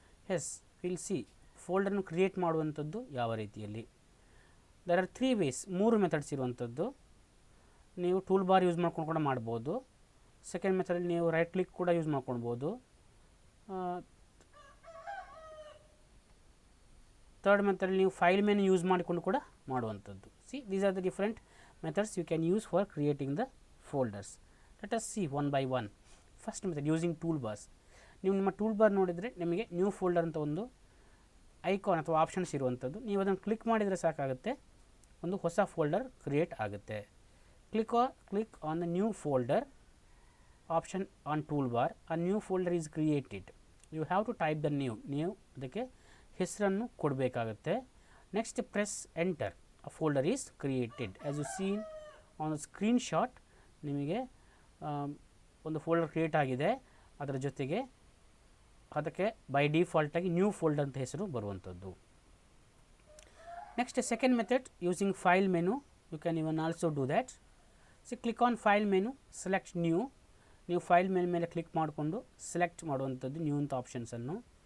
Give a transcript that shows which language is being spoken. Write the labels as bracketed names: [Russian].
[English] Yes, we will see folder nu create [Kannada] ಮಾಡುವಂಥದ್ದು ಯಾವ ರೀತಿಯಲ್ಲಿ. [English] there are 3 ways, 3 methods ಇರುವಂಥದ್ದು. [Kannada] ನೀವು ಟೂಲ್ ಬಾರ್ ಯೂಸ್ ಮಾಡ್ಕೊಂಡು ಕೂಡ ಮಾಡ್ಬೋದು. ಸೆಕೆಂಡ್ ಮೆಥಡಲ್ಲಿ ನೀವು ರೈಟ್ ಕ್ಲಿಕ್ ಕೂಡ ಯೂಸ್ ಮಾಡ್ಕೊಳ್ಬೋದು. ಥರ್ಡ್ ಮೆಥಡಲ್ಲಿ ನೀವು ಫೈಲ್ ಮೆನು ಯೂಸ್ ಮಾಡಿಕೊಂಡು ಕೂಡ ಮಾಡುವಂಥದ್ದು. [English] See these are the different methods you can use for creating the folders. Let us see one by one. First method, using toolbars. [Kannada] ನೀವು ನಿಮ್ಮ toolbar ನೋಡಿದರೆ ನಿಮಗೆ ನ್ಯೂ ಫೋಲ್ಡರ್ ಅಂತ ಒಂದು ಐಕಾನ್ ಅಥವಾ ಆಪ್ಷನ್ಸ್ ಇರುವಂಥದ್ದು. ನೀವು ಅದನ್ನು ಕ್ಲಿಕ್ ಮಾಡಿದರೆ ಸಾಕಾಗುತ್ತೆ, ಒಂದು ಹೊಸ ಫೋಲ್ಡರ್ ಕ್ರಿಯೇಟ್ ಆಗುತ್ತೆ. [English] Click on the new folder option on toolbar. A new folder is created. You have to type the [Kannada] ನೀವು ಅದಕ್ಕೆ ಹೆಸರನ್ನು ಕೊಡಬೇಕಾಗುತ್ತೆ. [English] Next press enter. a folder is created. As you seen on the screenshot, [Kannada] ನಿಮಗೆ ಒಂದು folder create ಆಗಿದೆ. ಅದರ ಜೊತೆಗೆ ಅದಕ್ಕೆ ಬೈ ಡಿಫಾಲ್ಟ್ ಆಗಿ ನ್ಯೂ ಫೋಲ್ಡರ್ ಅಂತ ಹೆಸರು ಬರುವಂಥದ್ದು. [English] Next second method, using file menu. You can even also do that. Click on file menu, select new. [Kannada] ನೀವು ಫೈಲ್ ಮೆನು ಮೇಲೆ ಕ್ಲಿಕ್ ಮಾಡಿಕೊಂಡು ಸೆಲೆಕ್ಟ್ ಮಾಡುವಂಥದ್ದು ನ್ಯೂ ಅಂತ ಆಪ್ಷನ್ಸನ್ನು.